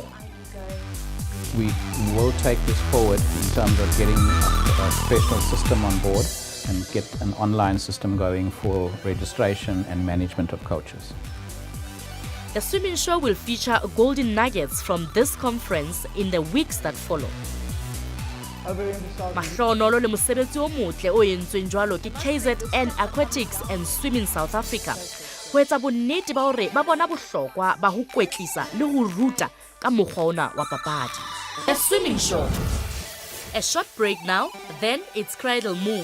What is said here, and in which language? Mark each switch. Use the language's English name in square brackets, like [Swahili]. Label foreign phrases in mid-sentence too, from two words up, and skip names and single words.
[English] We will take this forward in terms of getting a professional system on board and get an online system going for registration and management of coaches. The swimming show will feature golden nuggets from this conference in the weeks that follow. [Southern Sotho] Mahlohonolo le mosebetsi o motle o entsweng jwalo ke KZN Aquatics and Swimming South Africa. Ho etsa bonnete ba hore ba bona bohlokwa ba ho kwetlisa le ho ruta ka mokgwa ona wa papadi. [English] The swimming show. A short break now, then it's Cradle Moon.